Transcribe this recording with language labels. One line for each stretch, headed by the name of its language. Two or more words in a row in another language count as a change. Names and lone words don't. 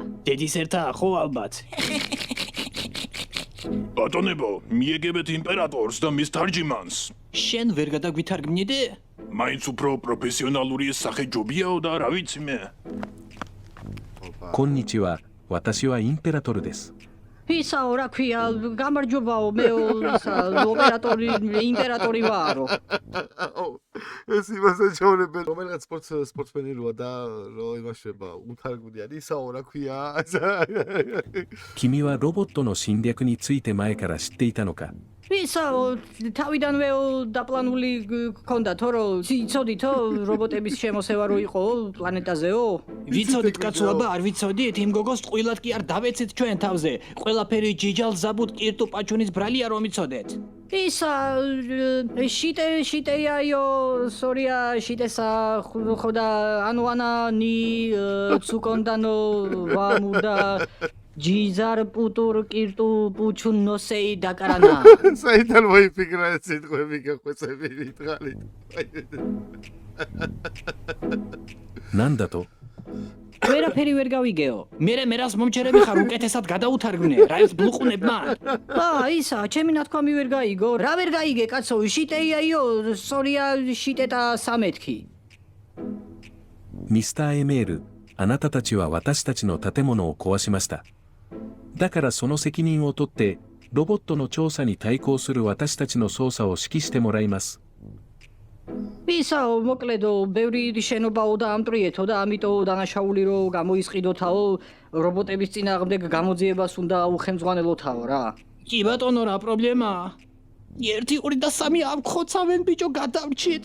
Georgian: დედის ერთა ხო ალბათ. ბატონებო, მიეგებეთ იმპერატორს და მის თარჯიმანს. შენ ვერ გადაგვითარგმნიდი? მაინც უფრო პროფესიონალური სახე ჯობიაო და რა ვიცი მე.
Japanese: こんにちは。私はインペラトルです。
Georgian: ისაო, რა ქვია, გამარჯობაო, მე ოპერატორი, იმპერატორი ვარო. ეს იმას ეჩვენებენ რომელიღაც სპორტსმენი როა და რო იმაშება უთარგმნიან ისაო რა ქვია
Japanese: 君はロボットの侵略について前から知っていたのか
Georgian: ისაო, თავიდანვე დაპლანული გქონდა თო რომ იცოდითო რობოტების შემოსევა რო იყო პლანეტაზეო? ვიცოდით კაცო, აბა არ ვიცოდით, იმ გოგოს ტყუილად კი არ დავეცით ჩვენ თავზე. ყველაფერი ჯიჯალ ზაბუთ კირტუ პაჩუნის ბრალია რომ იცოდეთ. ისა შიტეიაიო, სორია შიტესა ხოდა ანუანა ნი ცუკონდანო ვამუდა ჯიზარ პუტურ კირტუ პუჩუნ ნოსეი დაკარანა. საიდან მოიფიქრა ეს სიტყვები გახვეწები მითხარით.
Japanese: なんだと
Georgian: ვერაფერი ვერ გავიგეო. მე რას მომჩერები ხარ უკეთესად გადაუთარგმნე, რა ეს ბლუყუნებმა? ისა, ჩემი ნათქვამი ვერ გაიგო. რა ვერ გაიგე, კაცო, შიტეიაიო, სორია შიტეტა სამეთქი.
Japanese: ミスターエメールあなたたちは私たちの建物を壊しましただからその責任を取ってロボットの調査に対抗する私たちの捜査を指揮してもらいます
Georgian: ისაო, მოკლედო, ბევრი შენობაო და ამტრიეთო და ამიტომ დანაშაული რო გამოისყიდოთაო, რობოტების წინააღმდეგ გამოძიებას უნდა უხელმძღვანელოთაო რა. კი ბატონო, რა პრობლემა? 1 2 და 3 ამხოცავენ ბიჭო გადავრჩით.